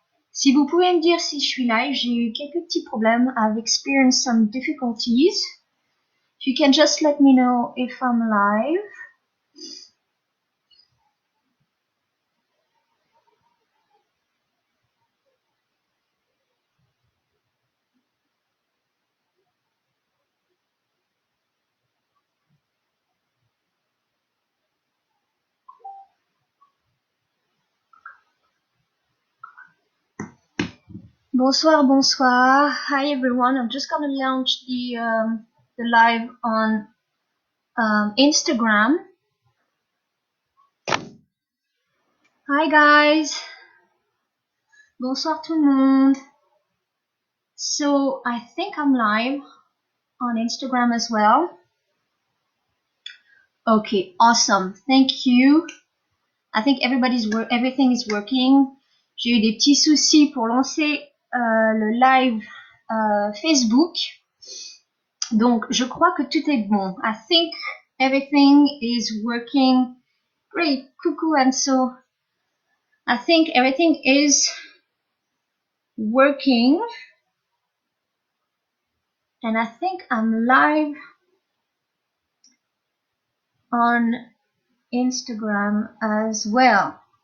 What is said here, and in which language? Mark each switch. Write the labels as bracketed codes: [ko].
[fr] Si vous pouvez me dire si je suis live, j'ai eu quelques petits problèmes. [en] I've experienced some difficulties. If you can just let me know if I'm live. [fr] Bonsoir, bonsoir. [en] Hi everyone. I'm just gonna launch the live on Instagram. Hi guys. [fr] Bonsoir tout le monde. [en] So I think I'm live on Instagram as well. Okay, awesome. Thank you. I think everything is working. [fr] J'ai eu des petits soucis pour lancer le live Facebook. Donc, je crois que tout est bon. [en] I think everything is working. Great. [fr] Coucou [en] Anso. I think everything is working. And I think I'm live on Instagram as well.